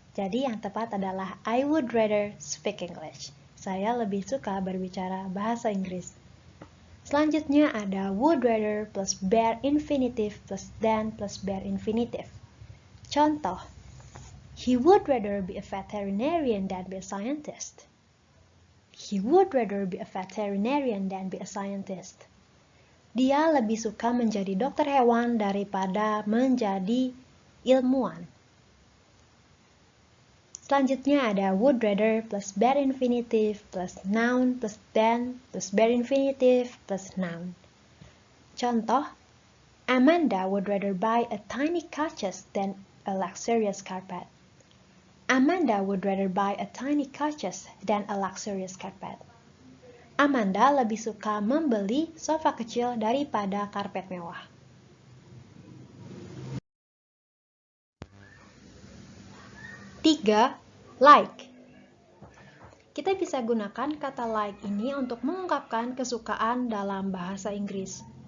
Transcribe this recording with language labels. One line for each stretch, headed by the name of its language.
Indonesian: Jadi yang tepat adalah
English: I would rather speak English.
Indonesian: Saya lebih suka berbicara bahasa Inggris. Selanjutnya ada would rather plus bare infinitive plus than plus bare infinitive. Contoh,
English: he would rather be a veterinarian than be a scientist. He would rather be a veterinarian than be a scientist.
Indonesian: Dia lebih suka menjadi dokter hewan daripada menjadi ilmuwan. Selanjutnya ada would rather plus bare infinitive plus noun plus than plus bare infinitive plus noun. Contoh,
English: Amanda would rather buy a tiny couches than a luxurious carpet. Amanda would rather buy a tiny couches than a luxurious carpet.
Indonesian: Amanda lebih suka membeli sofa kecil daripada karpet mewah. Tiga, like. Kita bisa gunakan kata like ini untuk mengungkapkan kesukaan dalam bahasa Inggris.